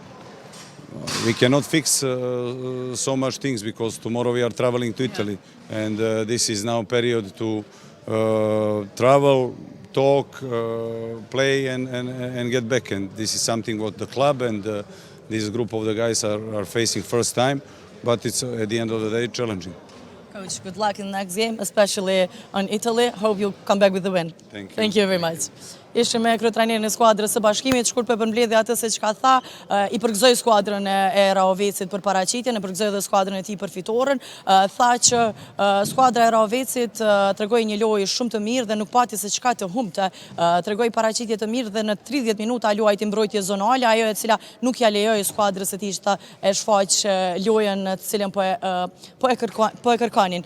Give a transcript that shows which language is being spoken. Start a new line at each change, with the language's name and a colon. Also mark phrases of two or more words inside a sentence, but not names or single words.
English: We cannot fix so much things because tomorrow we are traveling to Italy, and this is now a period to travel, talk, play, and get back. And this is something what the club and this group of the guys are facing first time, but it's at the end of the day challenging. Coach, good luck in the next game, especially on Italy. Hope you'll come back with the win. Thank you. Thank you very much.
Albanian: Ishte me kryetrajnerin e skuadrës së Bashkimit, shkurt për përmbledhje atë se çka tha, I përgëzoi skuadrën e Raovicit për paraqitjen, e përgëzoi edhe skuadrën e tij për fitoren, tha që skuadra e Raovicit tregoi një lojë shumë të mirë dhe nuk pati se çka të humbte, tregoi paraqitje të mirë dhe në 30 minuta luajti mbrojtje zonale, ajo e cila nuk ja lejoi skuadrës së tij të e shfaq lojën të cilën po e kërkonin.